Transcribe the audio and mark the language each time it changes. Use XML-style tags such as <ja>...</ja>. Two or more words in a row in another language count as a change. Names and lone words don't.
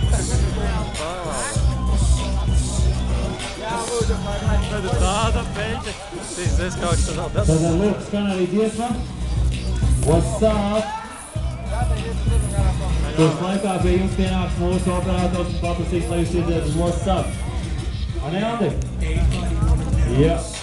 <lv>Tāda peļķa. Es kaut kas tad vēl. Tad lūk, skan arī dziesma.</lv> <en>What's up?</en> <lv>Tūs laikā pie jums pienāks mūsu operators un paprasīs, lai jūs iedziedāt</lv> <en>What's up?</en> <lv>Ane, Andi? Jā.</lv>